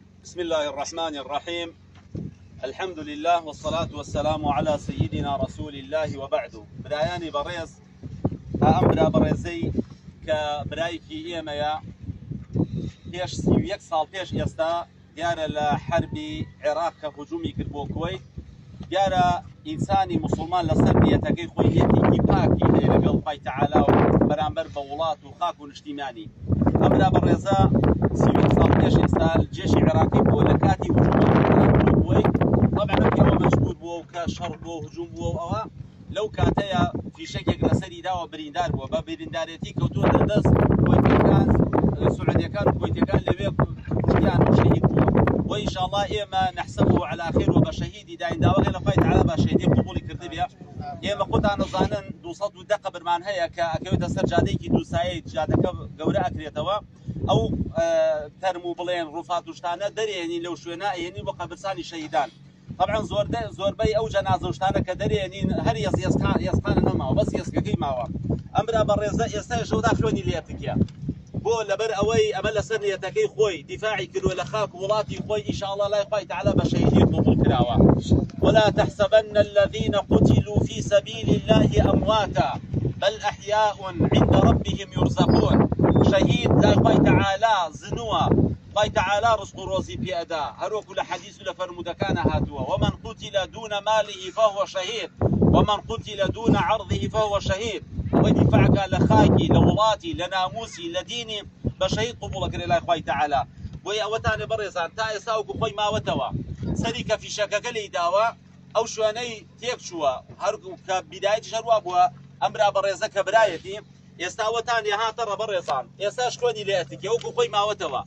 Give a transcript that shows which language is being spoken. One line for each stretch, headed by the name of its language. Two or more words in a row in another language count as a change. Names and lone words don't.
Arabic: بسم الله الرحمن الرحيم. الحمد لله والصلاة والسلام على سيدنا رسول الله وبعد.
Central Kurdish: برایانی بەڕێز ئەم برا بەڕێزەی کە برایکی ئێمەیە پێش 31 ساڵ پێش ئێستا دیارە لە حربی عێراق کە هجومی کرد بۆ کوێیت، دیارە ئینسانی مسلمان لەسەر نیەتەکەی خۆی نیەتێکی پاکی هەیە لەگەڵ خوای تەعالا و بەرامبەر بە وڵات و خاک و نیشتیمانی. ئەم برا بەڕێزە 31 ساڵ پێش ئێستا جێشی عێراقی بۆ لە کاتی هجومی کوێیت، طبعا ئەوە مەجبور بووە و کە شەڕ بۆ هجوم بووە و ئەوە لەو کاتەیە فیشەکێک لەسەری داوە بریندار بووە، بە بریندارەتی کەوتووە دەردەست کۆیتەکان سعودیەکان و کۆیتەکان لەوێ کوشتیان و شەهید بووە. وإنشاءالله ئێمە
Arabic: نحسبه على خير
Central Kurdish: و بە شەهیدی دایناوەگە لە خوای تەعالا بە شەهیدی قبوڵی کردبێ. ئێمە خۆتان دەزانن 210 قبرمان هەیە کە ئەکەوێتە سەر جادەیەکی دووسایەی جادەکە گەورە ئەکرێتەوە، ئەو تەرم و بڵێن ڕووفات و شتانە دەرێنی لەو شوێنە ئەێنی بۆ قەبرستانی شەهیدان. طبعا زۆربەی ئەو جەنازە و شتانە کە دەرێنین هەر ئێسقانە نەماوە، بەس ئێسکەکەی ماوە. ئەم برا بەڕێزە ئێستا شەودا خوێنی لێتکە بۆ لەبەر ئەوەی ئەمە لەسەر نیەتەکەی خۆی دیفاعی کردووە لە خاک وڵاتی خۆی، ئینشاءالله لای خوای تەعالا بە شەهیدی قبوڵ کراوە.
Arabic: ولا تحسبن الذين قتلوا في سبيل الله أمواتا بل أحياء عند ربهم يرزقون.
Central Kurdish: شهيد لا خوای تەعالا زنووە، خوای تەعالا ڕزق و ڕۆزی پێئەدا، هەروەکو لە حەدیث و لە فەرمودەکانە هاتووە:
Arabic: ومن قتل دون ماله فهو شهيد ومن قتل دون عرضه فهو شهيد.
Central Kurdish: ودفاعك لخاكي لوڵاتی لە ناموسی لە دینی بە شەهید قبوڵەکرێ لای خوای تەعالا. بۆی ئەوەتانێ بەڕێزان تا ئێستا وەکو خۆی ماوەتەوە سەری کە فیشەکەکە لێی داوە ئەو شوێنەی تێک چووە، هەرگوو کە بیدایەتی شەروا بووە ئەم برا بەڕێزە کە برایەتی ئێستا وەتانێ هاتەڕە بەڕێزان، ئێستاش خوێنی لێتکێ وەکو خۆی ماوەتەوە.